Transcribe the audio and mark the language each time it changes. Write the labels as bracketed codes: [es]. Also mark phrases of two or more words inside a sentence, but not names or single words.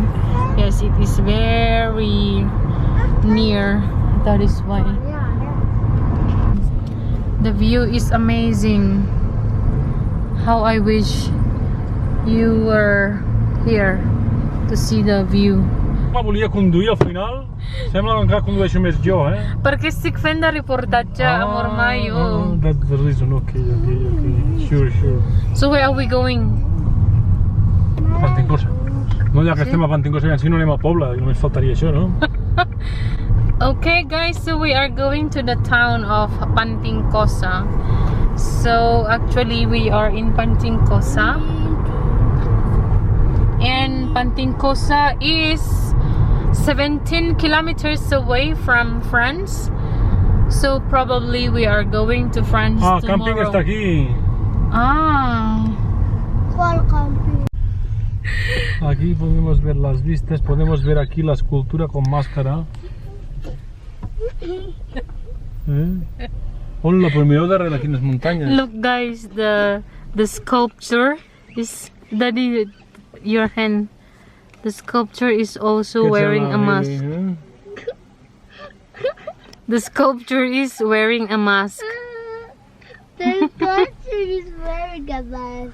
[en] Yes, it is very near. That is why. The view is amazing. How I wish you were here to see the view. [ca] Volia conduir al final. Sembla que encara condueixo més jo, Perquè estic fent de reportatge, amor maio. [en] That's the reason. Okay. Sure. So where are we going? Panticosa. [ca] No, ja que estem a Panticosa, ja si no anem a Pobla, només faltaria això, no? [en] Okay, guys, so we are going to the town of Panticosa. So actually we are in Panticosa, and Panticosa is 17 kilometers away from France. So probably we are going to France tomorrow. [es] Camping está aquí. ¿Cuál camping? Aquí podemos ver las vistas, podemos ver aquí la escultura con máscara. [ca] Hola, pues mireu darrere aquí en les muntanyes. [en] Look, guys, the sculpture is Daddy, your hand. The sculpture is also wearing a mask. The sculpture is wearing a mask. The sculpture is wearing a mask.